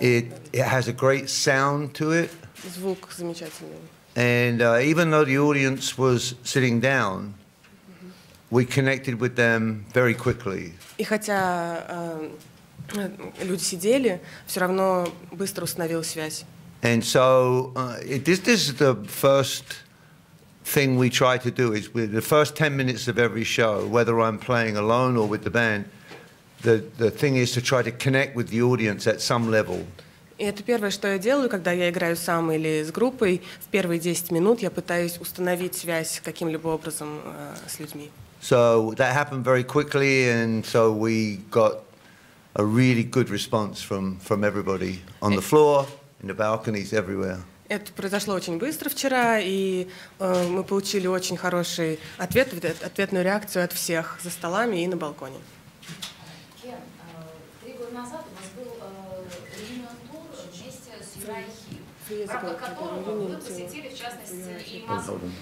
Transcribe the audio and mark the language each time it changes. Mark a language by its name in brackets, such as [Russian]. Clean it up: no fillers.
[English] It has a great sound to it. [Russian] Звук замечательный. [English] And even though the audience was sitting down, we connected with them very quickly. [Russian] И хотя люди сидели, все равно быстро установилась связь. [English] And so this is the first thing we try to do is with the first 10 minutes of every show, whether I'm playing alone or with the band, the thing is to try to connect with the audience at some level. [Russian] И это первое, что я делаю, когда я играю сам или с группой. В первые 10 минут я пытаюсь установить связь каким-либо образом с людьми. [English] So that happened very quickly, and so we got a really good response from everybody on the floor, in the balconies, everywhere. [Russian] Это произошло очень быстро вчера, и мы получили очень хороший ответ, ответную реакцию от всех за столами и на балконе. Кен, 3 года назад у вас был реюнион-тур вместе с Известия, которого вы посетили, в частности, и Москву.